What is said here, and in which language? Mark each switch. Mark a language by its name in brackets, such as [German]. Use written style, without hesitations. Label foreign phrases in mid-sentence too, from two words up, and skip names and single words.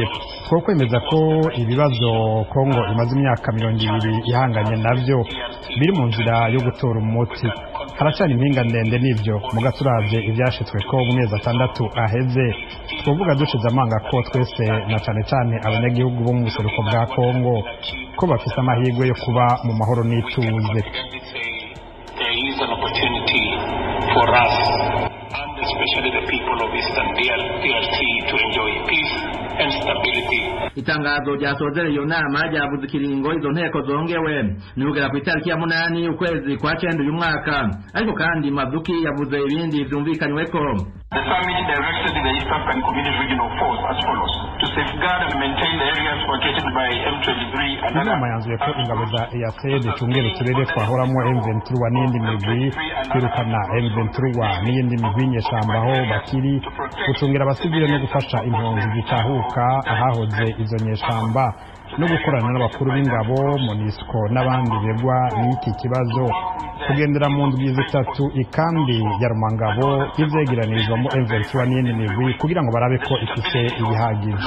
[Rundi] Two kwemeza ko ibibazo Kongo imaze imyaka 20 ihanganye navyo biri mu nzira yo gutora umuti. Haracana impinga ndende n'ivyo mugaturavye ivyashitswe ko mu mezi 6 aheze, twovuga dushize amanga ko twese na cane abanyagihugu bo mu buseruko bwa Kongo ko bafise amahirwe yo kuba mu mahoro n'ituze. [English] For us, and especially the people of Eastern DRC, to enjoy peace and stability. [Rundi] Itangazo ryasozera iyo nama ryavuze ikiringo izo nteko zongewe ni kugera ku itariki ya 8 ukwezi kwa 9 uyu mwaka, ariko kandi Mazuki yavuze ibindi vyumvikanyweko. [English] The summit directed the East African Community Regional Force as follows: to safeguard and maintain the areas vacated by M23 and [Rundi] inama yanzuye ko ingabo za EAC zicungera uturere twahoramwo M23 n'indi migwi, kwirukana M23 n'iyindi migwi nyeshambaho bakiri, gucungira abasivile no gufasha impunzi zitahuka ahahoze izo nyeshamba, no gukorana n'abakuru b'ingabo MONUSCO n'abandi begwa n'iki kibazo, kugendera mu ndwi zitatu ikambi ya Rumangabo ivyegeranirizwamo M23 n'iyindi migwi kugira ngo barabe ko ifise ibihagije.